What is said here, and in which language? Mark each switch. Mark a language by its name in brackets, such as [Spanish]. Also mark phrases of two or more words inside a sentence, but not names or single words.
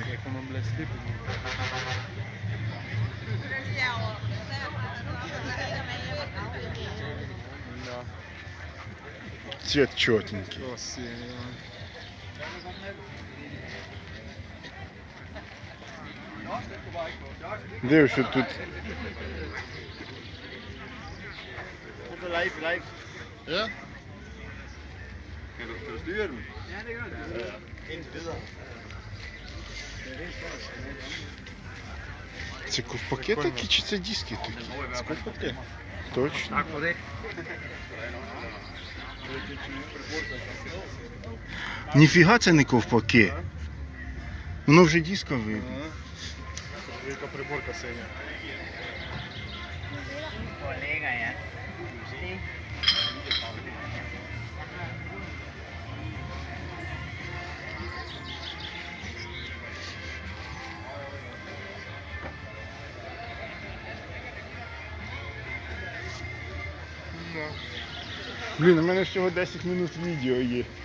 [Ukrainian] Як воно, блядь, сліпить. Да. Цвет чотенький. Красиво. Дивишся тут. [Danish] Live. Ja? Kan du styre dem? Ja, det gør det. Indtil videre. [Ukrainian] Це ковпаки такі чи це диски такі? Це ковпаки. Точно. [Danish] Tak for det. [Ukrainian] Ніфіга це не ковпаки. Воно вже дискове. Яка приборка синя. Блін, у мене всього 10 минут відео є.